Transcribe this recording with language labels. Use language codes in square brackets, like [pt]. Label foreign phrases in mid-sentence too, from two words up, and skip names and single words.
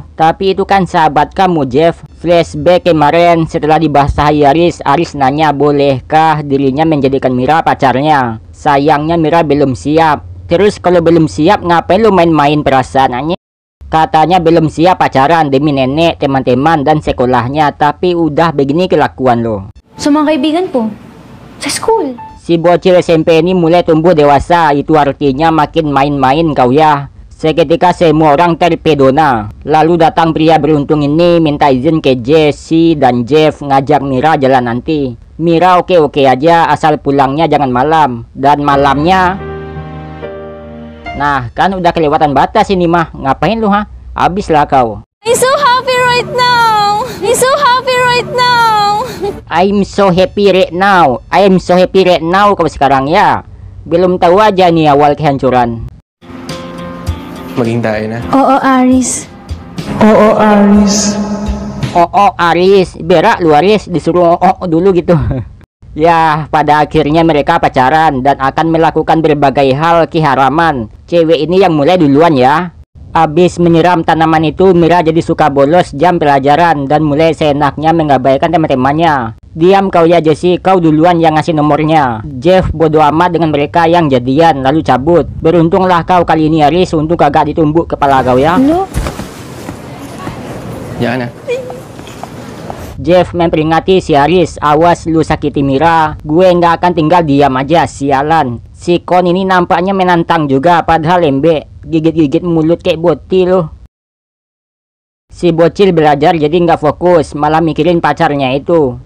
[id] Tapi itu kan sahabat kamu Jeff. Flashback kemarin setelah dibasahi Aris nanya bolehkah dirinya menjadikan Mira pacarnya. Sayangnya Mira belum siap. Terus kalau belum siap ngapain lu main-main perasaannya? Katanya belum siap pacaran demi nenek, teman-teman dan sekolahnya. Tapi udah begini kelakuan lo. [tl] Sa mga kaibigan po. Sa school. [id] Si bocil SMP ini mulai tumbuh dewasa. Itu artinya makin main-main kau ya. Seketika semua orang terpedona. Lalu datang pria beruntung ini minta izin ke Jessie dan Jeff ngajak Mira jalan nanti. Mira oke-oke aja asal pulangnya jangan malam. Dan malamnya... Nah kan udah kelewatan batas ini mah. Ngapain lu ha? Habislah kau. [en] I'm so happy right now. I'm so happy right now. I'm so happy right now. I'm so happy right now [id] kau sekarang ya. Belum tahu aja nih awal kehancuran. [tl] Maging tayo na. Oo, Aris. [id] Aris, berak lu Aris, disuruh dulu gitu. Ya, pada akhirnya mereka pacaran dan akan melakukan berbagai hal keharaman. Cewek ini yang mulai duluan ya. Abis menyiram tanaman itu, Mira jadi suka bolos jam pelajaran dan mulai seenaknya mengabaikan teman-temannya. Diam kau ya Jessie, kau duluan yang ngasih nomornya. Jeff bodo amat dengan mereka yang jadian lalu cabut. Beruntunglah kau kali ini Aris, untuk kagak ditumbuk kepala kau ya. [tl] Ano? Yan na. [id] Jeff memperingati si Aris, awas lu sakiti Mira, gue nggak akan tinggal diam aja, sialan. Si Kon ini nampaknya menantang juga, padahal lembek, gigit-gigit mulut kayak boti loh. Si bocil belajar jadi nggak fokus, malah mikirin pacarnya itu.